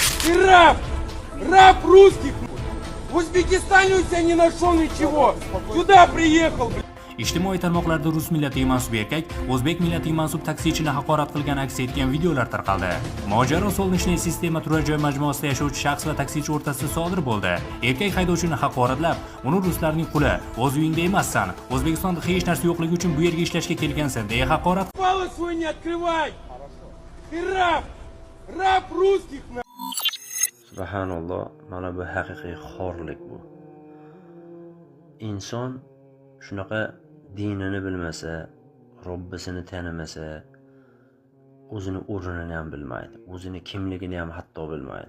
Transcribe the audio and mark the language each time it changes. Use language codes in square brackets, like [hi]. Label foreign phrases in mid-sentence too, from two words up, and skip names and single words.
[ru] Ты раб! Раб русских! В Узбекистане у тебя не нашел ничего! Сюда приехал, блядь! [uz] Ijtimoiy tarmoqlarda rus millatiga mansub erkak o'zbek millatiga mansub taksichini haqorat qilgani aks etgan videolar tarqaldi. Mojaro Solnechniy sistema turar joy majmuasida yashovchi shaxs va taksichi o'rtasida sodir bo'ldi. Erkak haydovchini haqoratlab, uni ruslarning quli, o'z uyingda emassan, O'zbekistonda hech narsa yo'qligi uchun bu yerga ishlashga kelgansan deya haqorat. [ru] Палец свой не открывай! Ты раб! Раб русских, на! [uz] Subhanalloh, mana bu haqiqiy xorlik bu. Inson shunaqa dinini bilmasa, Robbisini tanimasa, o'zini o'rnini ham bilmaydi, o'zini kimligini ham hatto bilmaydi.